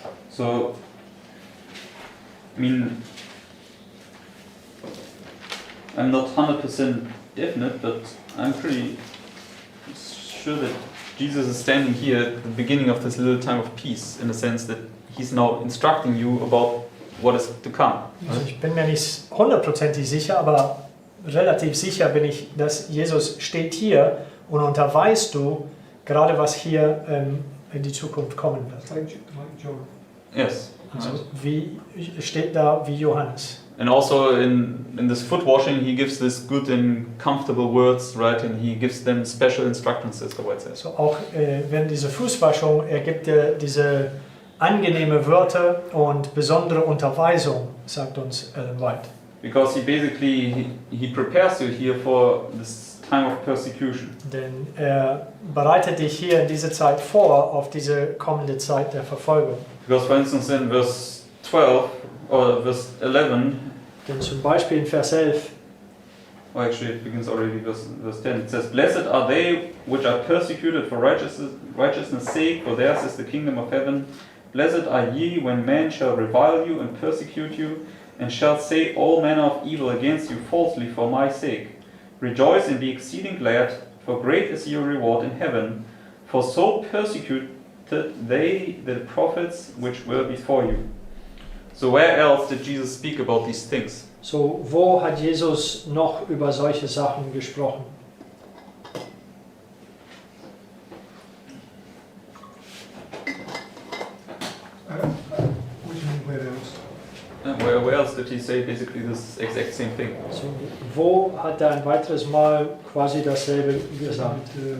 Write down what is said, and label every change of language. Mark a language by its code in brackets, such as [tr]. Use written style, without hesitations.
[en] so, I mean, I'm not 100% definite, but I'm pretty sure that Jesus is standing here at the beginning of this little time of peace, in the sense that he's now instructing you about what is to come. [de] Also ich bin mir nicht hundertprozentig sicher, aber relativ sicher bin ich, dass Jesus steht hier und unterweist du gerade, was hier in die Zukunft kommen wird. [en] Like John. Yes. [de] Also wie steht da wie Johannes. [en] And also in this foot washing, he gives this good and comfortable words, right? And he gives them special instructions, as the word says. [de] So auch während dieser Fußwaschung, er gibt dir diese angenehme Wörter und besondere Unterweisung, sagt uns Ellen White. [en] Because he basically he prepares you here for this time of persecution. [de] Denn er bereitet dich hier in diese Zeit vor, auf diese kommende Zeit der Verfolgung. [en] Because for instance in verse 12 or verse 11, [de] Denn zum Beispiel in Vers 11, [en] or actually it begins already verse 10, it says, Blessed are they which are persecuted for righteousness' sake, for theirs is the kingdom of heaven. Blessed are ye when men shall revile you and persecute you, and shall say all manner of evil against you falsely for my sake. Rejoice and be exceeding glad, for great is your reward in heaven, for so persecuted they the prophets which were before you. So where else did Jesus speak about these things? [de] so wo hat Jesus noch über solche Sachen gesprochen? [en] What do you mean, where else? Where else did he say basically this exact same thing? [de] So, wo hat er ein weiteres Mal quasi dasselbe gesagt?